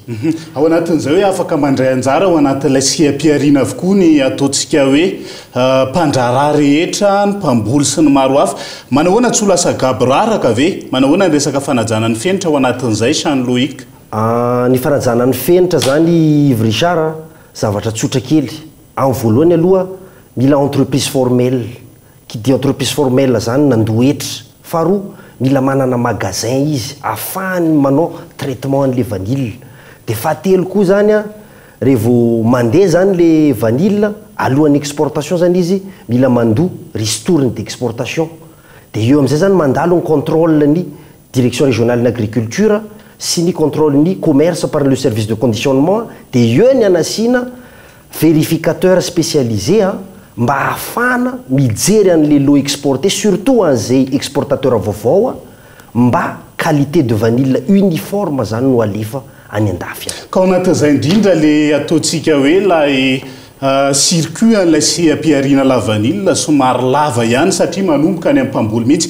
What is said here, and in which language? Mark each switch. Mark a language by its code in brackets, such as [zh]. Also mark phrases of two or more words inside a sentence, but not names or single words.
[mg] Ao anatin'izay hoe afaka mandray anjara ao anatin'ilay siam-piarina avokoa ny ataontsika hoe mpandrarà rehetra, ny mpamboly sy ny maro hafa. Manahoana tsy ho lasa gabo raraka ve? Manahoana ny resaka fanajana ny fenitra ao anatin'izay Jean Loïc? Ny fanajana ny fenitra zany Yves Richard zavatra tsotra kely. Amin'ny voalohany aloha mila [fr] entreprise formelle. Qui dit entreprise formelle [mg] zany nandohetra. Faharoa mila manana magasin izy afahany manao traitement an' [fr] le vanille. [mg] Dia fahatelo koa zany a rehevo mandeha zany [fr] le vanille [mg] alohan'ny exportation zany izy mila mandoa [fr] ristourne d'exportation. [mg] Dia eo amin'izay zany mandalo ny contrôle ny [fr] direction régionale d'agriculture [mg] sy ny contrôle ny commerce [fr] par le service de conditionnement. [mg] Dia eo ny anasina [fr] vérificateur spécialisé [mg] mba ahafana mijery an' [fr] le lot exporté [mg] surtout an'izay exportateur vaovao mba [fr] qualité de vanille uniforme [mg] zany no alefa any andafy. Ka ao anatin'izay indrindra le ataontsika hoe lay circuit an'ilay siam-piarina [fr] la vanille [mg] somary lava ihany satria manomboka any amin'ny mpamboly mihitsy.